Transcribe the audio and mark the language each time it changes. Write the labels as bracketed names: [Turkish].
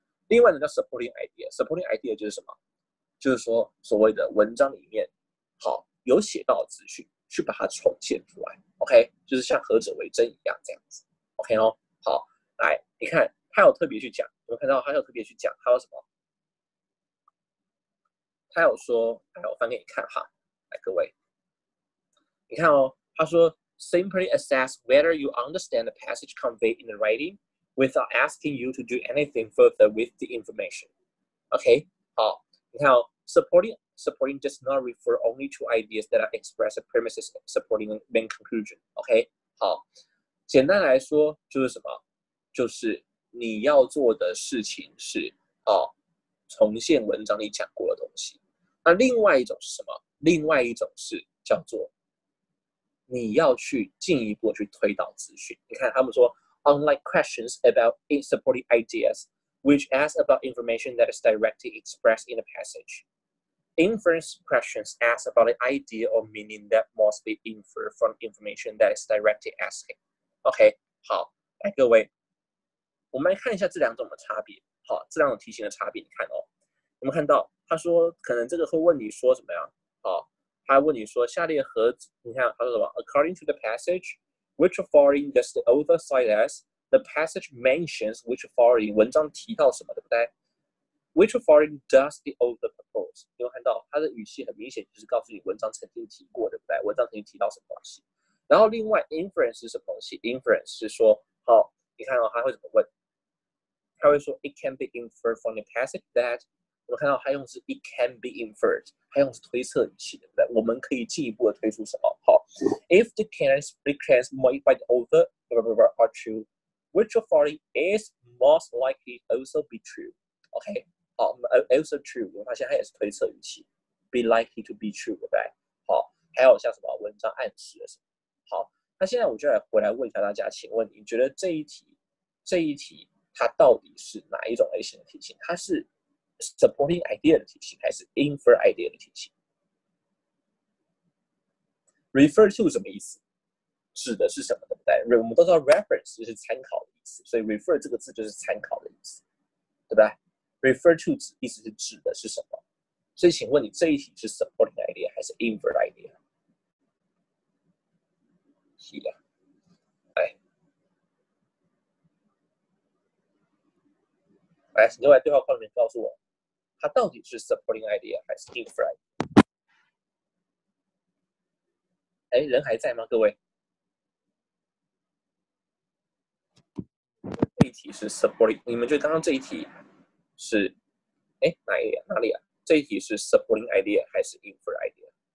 [Chinese] 另外呢叫 supporting idea，supporting idea 就是什么？就是说所谓的文章里面好有写到的资讯，去把它重现出来。 OK， 就是像何者为真一样这样子。OK 哦，好，来你看他有特别去讲，我们看到他有特别去讲，他有什么？他有说，来我翻给你看哈，来各位，你看哦，他说。 [English] Simply assess whether you understand the passage conveyed in the writing without asking you to do anything further with the information. [Chinese] OK， 好，你看哦 [English] supporting does not refer only to ideas that are expressed premises supporting the main conclusion. [Chinese] OK， 好，简单来说就是什么？就是你要做的事情是重现文章里讲过的东西。那另外一种是什么？另外一种是叫做你要去进一步去推导资讯。你看他们说 [English] unlike questions about supporting ideas which ask about information that is directly expressed in the passage, inference questions ask about an idea or meaning that must be inferred from information that is directly asking. [Chinese] OK， 好，来各位，我们来看一下这两种的差别。好，这两种题型的差别，你看哦，我们看到他说可能这个会问你说什么呀？好。他问你说下列何？你看他说什么 [English] ？According to the passage, which following does the author cite as? The passage mentions which following [Chinese] 文章提到什么，对不对 [English] ？Which following does the author propose？ [Chinese] 你有看到他的语气很明显，就是告诉你文章曾经提过，对不对？文章曾经提到什么东西。然后另外 inference 是什么东西 ？inference 是说，好，你看哦，他会怎么问？他会说 [English] It can be inferred from the passage that。 [Chinese] 我们看到他用是 it can be inferred， 他用是推测语气，对不对？我们可以进一步的推出什么？ [English] 好 ，If the claims made by the author are true, which of following is most likely also be true? [Chinese] OK， 好， [English] also true， [Chinese] 我们发现它也是推测语气 ， [English] be likely to be true， [Chinese] 对不对？好，还有像什么文章暗示了什么？好，那现在我就回来问一下大家，请问你觉得这一题它到底是哪一种类型的题型？它是supporting idea 的题型还是 infer idea 的题型 ？refer to 什么意思？指的是什么，对不对？我们都知道 reference 就是参考的意思，所以 refer 这个字就是参考的意思，对不对？ refer to 意思是指的是什么？所以请问你这一题是 supporting idea 还是 infer idea？是的，来，请各位对话框里面告诉我，它到底是 supporting idea 还是 infer idea？ 人还在吗？各位？这一题是 supporting， 你们觉得刚刚这一题是哪里啊？这一题是 supporting idea 还是 infer idea？